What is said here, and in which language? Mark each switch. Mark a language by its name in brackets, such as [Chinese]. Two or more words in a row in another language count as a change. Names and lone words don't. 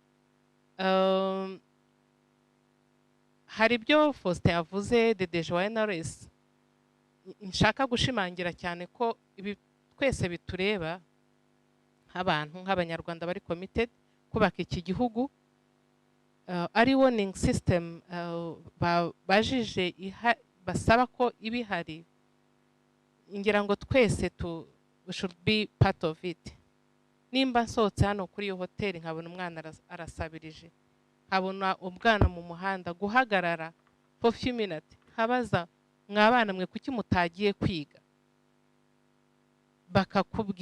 [Kinyarwanda] Hari ibyo Faustin yavuze, DDG wa NRS, nshaka gushimangira cyane ko ibi twese bitureba nk'abantu, nk'abanyarwanda bari committed kubaka iki gihugu. Ari [English] warning system [Kinyarwanda] bajije basaba ko ibihari, ngira ngo twese [English] we should be part of it. [Kinyarwanda] Nimba nsohotse hano kuri iyo hoteli nkabona umwana arasabirije, nkabona ubwana mu muhanda, guhagarara [English] for few minutes [Kinyarwanda] nkabaza, mwabana mwe kuki mutagiye kwiga?